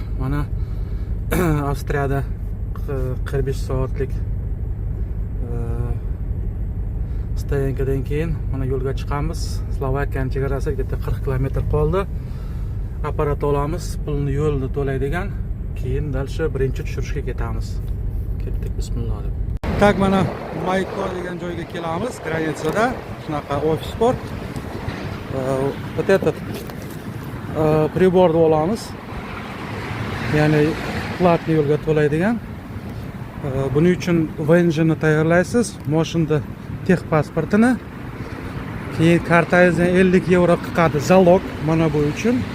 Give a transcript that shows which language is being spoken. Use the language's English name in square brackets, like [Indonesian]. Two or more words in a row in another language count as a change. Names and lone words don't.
[Uzbek] Mana Avstriyada 45 soatlik stoyankadan keyin mana yo'lga chiqamiz. Slovakiyaning chegarasiga 40 kilometr qoldi. Apparat olamiz, pulni yo'lda to'laydigan, keyin dalsha birinchi tushirishga ketamiz. Ketdik, bismillah deb. Tak mana Mayko degan joyga kelamiz, granitsada. Shunaqa ofis bor. [Russian] Вот этот приборni [Uzbek] olamiz. Ya'ni platni yo'lga to'laydigan. Buning uchun VNJni tayyorlaysiz, mashinada tex pasportini, keyin kartangizdan 50 euro chiqadi zalog mana bu uchun.